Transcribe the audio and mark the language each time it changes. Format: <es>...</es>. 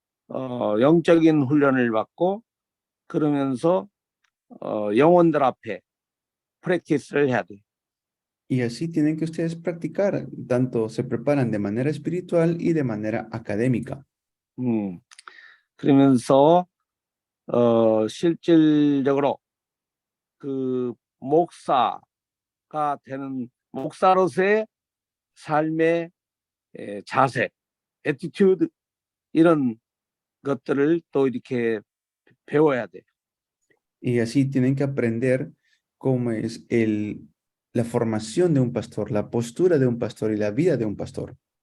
<ko>영적인 훈련을 받고 그러면서 영혼들 앞에 프랙티스를 해야 돼.</ko> <es>Y así tienen que ustedes practicar, tanto se preparan de manera espiritual y de manera académica.</es> <ko>그러면서 실질적으로 그 목사가 되는 목사로서의 삶의 자세, 애티튜드 이런 것들을 또 이렇게 배워야 돼.</ko> <es>Y así tienen que aprender cómo es la formación de un pastor, la postura de un pastor y la vida de un pastor.</es>